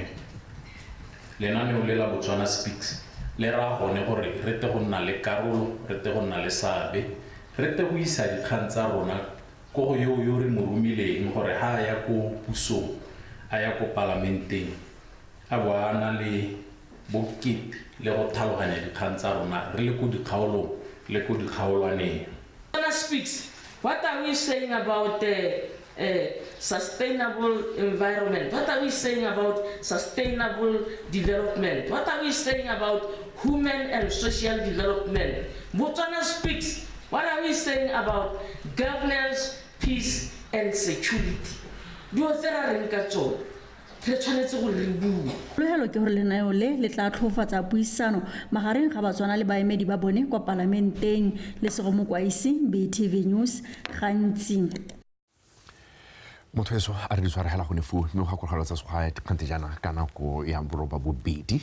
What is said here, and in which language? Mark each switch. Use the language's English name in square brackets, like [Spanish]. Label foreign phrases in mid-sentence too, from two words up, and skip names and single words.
[Tswana] Lenaneo le la BOTSWANA Speaks le ra gone gore re te go nna le karolo, re te go nna le seabe, re te go isa dikgang tsa rona ko go yo re mo romileng gore ha ya ko pusong a ya ko palamenteng a bo a na le bokete le go tlhaloganya dikgang tsa rona re le ko dikgaolong le ko dikgaolwaneng. [English] BOTSWANA Speaks, what are we saying about sustainable environment? What are we saying about sustainable development? What are we saying about human and social development? BOTSWANA Speaks, what are we saying about governance, peace and security? [Tswana] Tlogelo ke gore lenaneo le tla tlhofatsa puisano magareng ga Batswana le baemedi ba bone kwa palamenteng. Lesego mokwaisi, BTV News, gantsi. Motho eso a re di tshwaragela go ne fu mme go gakologelwa tsa segwae dikgante jaana ka nako ya boroba bobedi.